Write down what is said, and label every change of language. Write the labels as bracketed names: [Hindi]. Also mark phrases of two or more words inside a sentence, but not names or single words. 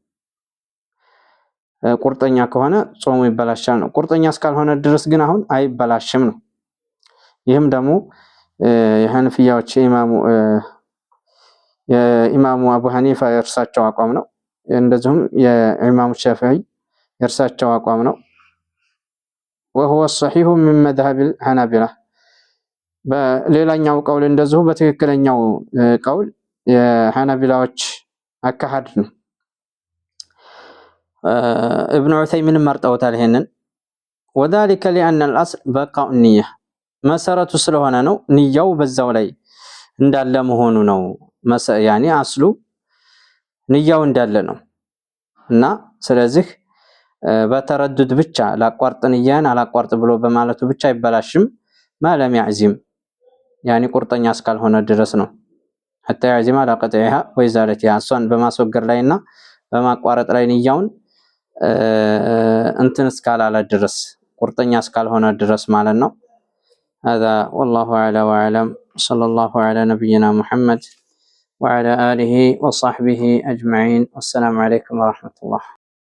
[Amharic] ቁርጠኛ ከሆነ ጾሙ ይበላሻል ነው ቁርጠኛ እስካልሆነ ድረስ ግን አሁን አይበላሽም ነው ይህም ደግሞ የሐነፊያዎች የኢማሙ አቡ ሐኒፋ የእርሳቸው አቋም ነው እንደዚሁም የኢማሙ ሻፊዒ የእርሳቸው አቋም ነው [Arabic] وهو الصحيح من مذهب الحنابلة [Amharic] በሌላኛው ቀውል እንደዚሁ በትክክለኛው ቀውል የሐነቢላዎች አካሄድ ነው ابن عثيمين መርጠውታል ይሄንን [Arabic] وذلك لأن الأصل بقاء النية [Amharic] መሰረቱ ስለሆነ ነው ንያው በዛው ላይ እንዳለ መሆኑ ነው يعني አስሉ ንያው እንዳለ ነው እና ስለዚህ በተረዱድ ብቻ ላቋርጥ ንያን አላቋርጥ ብሎ በማለቱ ብቻ አይበላሽም [Arabic] ما لم يعزم [Amharic] يعني ቁርጠኛ እስካልሆነ ድረስ ነው [Arabic] حتى يعزم على قطعها وإزالتها [Amharic] እሷን በማስወገድ ላይና በማቋረጥ ላይ ንያውን እንትን እስካላለ ድረስ ቁርጠኛ እስካልሆነ ድረስ ማለት ነው [Arabic] هذا والله أعلى وأعلم صلى الله على نبينا محمد وعلى آله وصحبه أجمعين والسلام عليكم ورحمة الله